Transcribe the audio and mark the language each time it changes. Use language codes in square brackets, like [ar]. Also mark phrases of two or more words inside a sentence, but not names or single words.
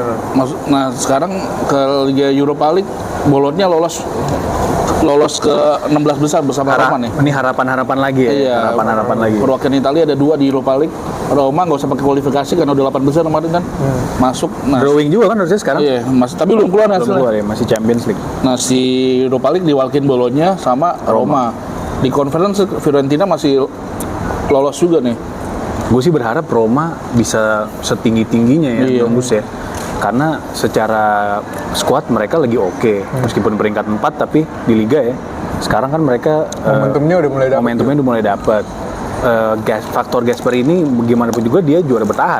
[id] Nah sekarang ke Liga Europa League, Bologna lolos ke 16 besar bersama Roma nih. Ini harapan-harapan lagi ya? Iya, Harapan-harapan lagi. Perwakilan Italia ada 2 di Europa League. Roma nggak usah pakai kualifikasi karena udah 8 besar kemarin kan masuk. Nah, Drawing juga kan harusnya sekarang? iya, tapi belum keluar Belum hasilnya. keluar ya, masih Champions League. Nah si Europa League diwakilin Bologna sama Roma. Di conference Fiorentina masih lolos juga nih. Gue sih berharap Roma bisa setinggi-tingginya ya, Iya. bagus ya. Karena secara squad mereka lagi oke, meskipun peringkat 4 tapi di Liga ya. Sekarang kan mereka Momentumnya udah mulai dapet. momentumnya udah mulai dapat. Faktor Gasper ini bagaimanapun juga dia juara bertahan.